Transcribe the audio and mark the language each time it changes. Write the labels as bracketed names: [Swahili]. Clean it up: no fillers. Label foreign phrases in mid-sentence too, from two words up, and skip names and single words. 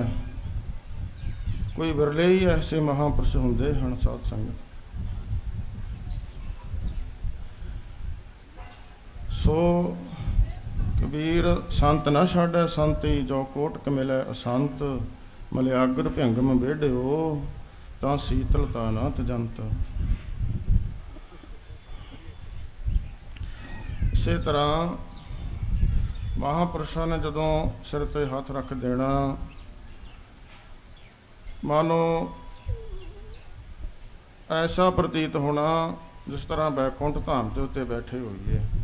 [Punjabi] ਕੋਈ ਵਿਰਲੇ ਹੀ ਐਸੇ ਮਹਾਂਪੁਰਸ਼ ਹੋਂਦੇ ਹਨ। ਸਾਧ ਸੰਗਤ ਸੋ ਕਬੀਰ ਸੰਤ ਨ ਛਾਡੇ ਸੰਤ ਹੀ ਜੋ ਕੋਟਕ ਮਿਲੇ ਅਸੰਤ, ਮਲਿਆਗਰ ਭਿੰਗਮ ਬੇੜ੍ਹਿਓ ਤਾਂ ਸੀਤਲਤਾ ਨਾ ਤਜੰਤ। ਇਸੇ ਤਰ੍ਹਾਂ ਮਹਾਂਪੁਰਸ਼ਾਂ ਨੇ ਜਦੋਂ ਸਿਰ ਤੇ ਹੱਥ ਰੱਖ ਦੇਣਾ, ਮਾਨੋ ਐਸਾ ਪ੍ਰਤੀਤ ਹੋਣਾ ਜਿਸ ਤਰ੍ਹਾਂ ਬੈਕੁੰਠ ਧਾਮ ਦੇ ਉੱਤੇ ਬੈਠੇ ਹੋਈਏ।